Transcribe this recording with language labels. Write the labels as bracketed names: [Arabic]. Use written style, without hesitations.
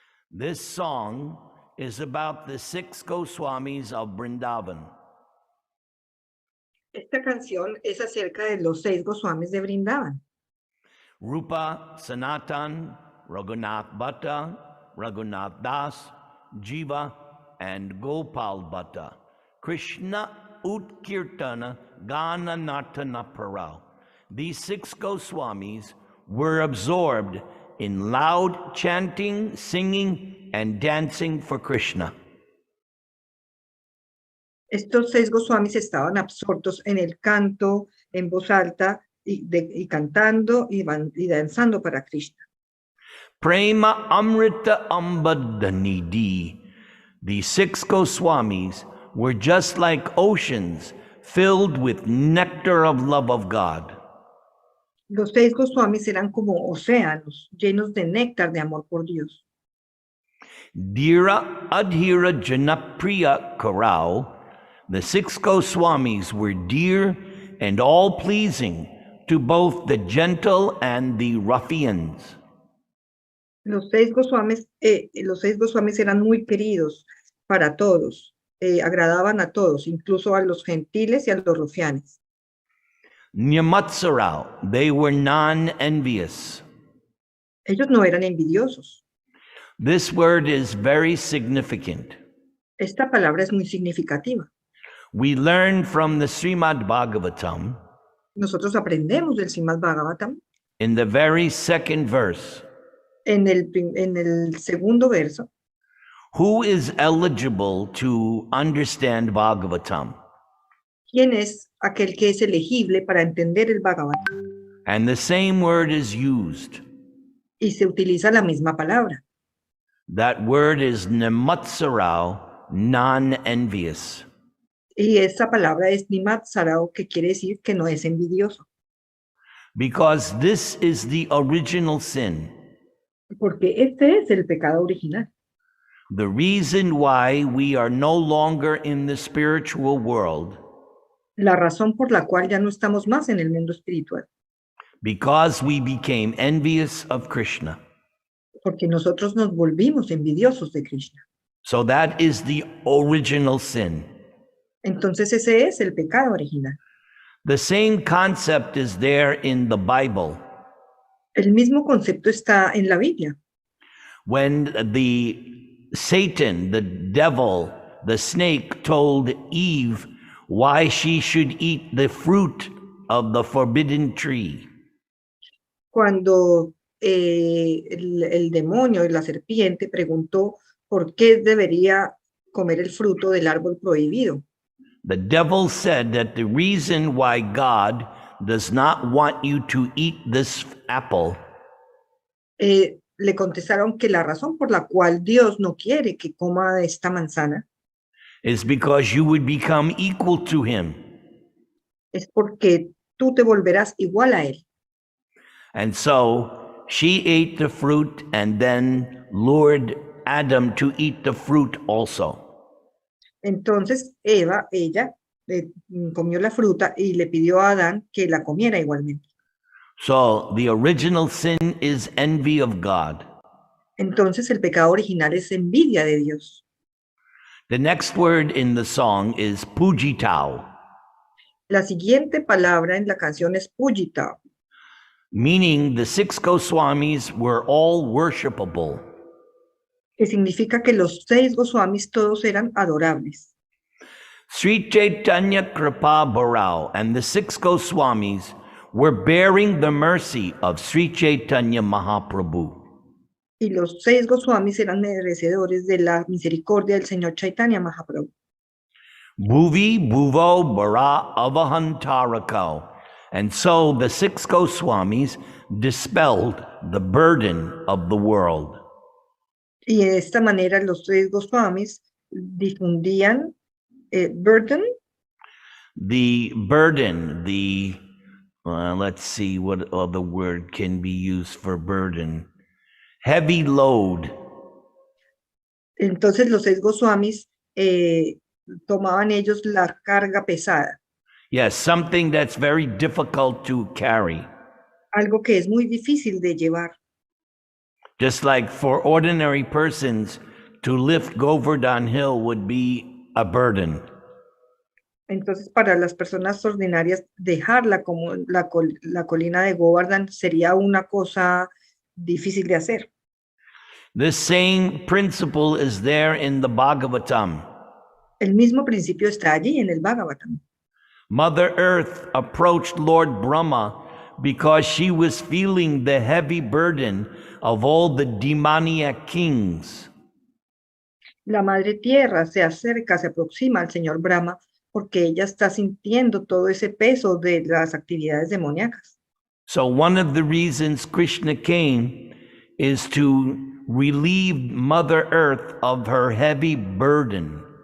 [English] This song is about the 6 Goswamis of Vrindavan. [Spanish] Esta canción es acerca de los 6 Goswamis de Brindavan. [English] Rupa, Sanatan, Raghunath Bhatta, Raghunath Das, Jiva, and Gopal Bhatta. [Sanskrit] Krishna Utkirtana Gana Nartana Parao. [English] These 6 Goswamis were absorbed in loud chanting, singing, and dancing for Krishna. [Spanish] Estos 6 Goswamis estaban absortos en el canto en voz alta y cantando y danzando para Krishna. [Sanskrit] Prema Amrita Ambadanidhi. [English] The 6 Goswamis were just like oceans filled with nectar of love of God. [Spanish] Los 6 Goswamis eran como océanos llenos de néctar de amor por Dios. [Sanskrit] Dhira Adhira Janapriya Karau. [English] The 6 Goswamis were dear and all-pleasing to both the gentle and the ruffians. [Spanish] Los 6 Goswamis eran muy queridos para todos, agradaban a todos, incluso a los gentiles y a los rufianes. [English] Nyamatsarau, they were non-envious. [Spanish] Ellos no eran envidiosos. [English] This word is very significant. [Spanish] Esta palabra es muy significativa. [English] We learn from the Srimad Bhagavatam. [Spanish] Nosotros aprendemos del Srimad Bhagavatam. [English] In the very second verse. [Spanish] En el segundo verso. [English] Who is eligible to understand Bhagavatam? [Spanish] ¿Quién es aquel que es elegible para entender el Bhagavatam? [English] And the same word is used. [Spanish] Y se utiliza la misma palabra. [English] That word is namatsarau, non-envious. [Spanish] Y esa palabra es nimatsarau, que quiere decir que no es envidioso. [English] Because this is the original sin. [Spanish] Porque este es el pecado original. [English] The reason why we are no longer in the spiritual world. [Spanish] La razón por la cual ya no estamos más en el mundo espiritual. [English] Because we became envious of Krishna. [Spanish] Porque nosotros nos volvimos envidiosos de Krishna. [English] So that is the original sin. [Spanish] Entonces ese es el pecado original. [English] The same concept is there in the Bible. [Spanish] El mismo concepto está en la Biblia. [English] When Satan, the devil, the snake told Eve why she should eat the fruit of the forbidden tree. [Spanish] Cuando el demonio y la serpiente preguntó por qué debería comer el fruto del árbol prohibido. [English] The devil said that the reason why God does not want you to eat this apple [Spanish] le contestaron que la razón por la cual Dios no quiere que coma esta manzana [English] is because you would become equal to him. [Spanish] Es porque tú te volverás igual a él. [English] And so she ate the fruit and then lured Adam to eat the fruit also. [Spanish] Entonces ella comió la fruta y le pidió a Adán que la comiera igualmente. [English] So the original sin is envy of God. [Spanish] Entonces el pecado original es envidia de Dios. [English] The next word in the song is pujitau. [Spanish] La siguiente palabra en la canción es pujita. [English] Meaning the 6 Goswamis were all worshipable. [Spanish] Que significa que los 6 Goswamis todos eran adorables. [Sanskrit] Sri Chaitanya Kripa Bharau [English] and the 6 Goswamis were bearing the mercy of Sri Chaitanya Mahaprabhu. [Spanish] Y los 6 Goswamis eran merecedores de la misericordia del Señor Chaitanya Mahaprabhu. [Sanskrit] Bhuvi Bhuvo Bara Avahantarako. [English] And so the 6 Goswamis dispelled the burden of the world. [Spanish] Y de esta manera los 6 Goswamis difundían burden. [English] The burden, let's see what other word can be used for burden. Heavy load. [Spanish] Entonces los 6 Goswamis tomaban ellos la carga pesada. [English] Yes, something that's very difficult to carry. [Spanish] algo que es muy difícil de llevar. [English] Just like for ordinary persons, to lift Govardhan Hill would be a burden. [Spanish] Entonces, para las personas ordinarias, dejarla como la colina de Govardhan sería una cosa difícil de hacer. [English] This same principle is there in the Bhagavatam. [Spanish] El mismo principio está allí en el Bhagavatam. [English] Mother Earth approached Lord Brahma because she was feeling the heavy burden of all the demoniac kings. [Spanish] La Madre Tierra se acerca, se aproxima al Señor Brahma porque ella está sintiendo todo ese peso de las actividades demoníacas. [English] So one of the reasons Krishna came is to relieve Mother Earth of her heavy burden.